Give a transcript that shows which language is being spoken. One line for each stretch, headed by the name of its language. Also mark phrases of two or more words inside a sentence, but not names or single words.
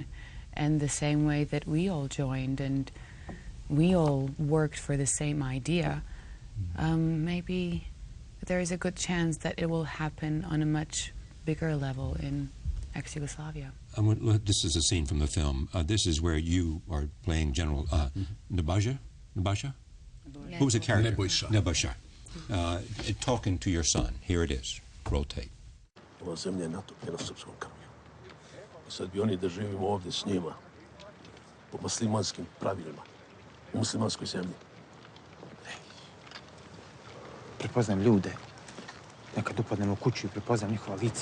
English: And the same way that we all joined and we all worked for the same idea, maybe there is a good chance that it will happen on a much bigger level in ex-Yugoslavia. This is a scene from the film. This is where you are playing General Nebojša? Who was the character? Nebojša. Talking to your son. Here it is. Roll tape.
Serbian: Ova zemlja je natopljena srpskom krvlju. I sad bi oni da živimo ovdje s njima, po muslimanskim pravilima, u muslimanskoj zemlji. Prepoznajem ljude. Nekad upadnem u kuću i prepoznajem njihova lica.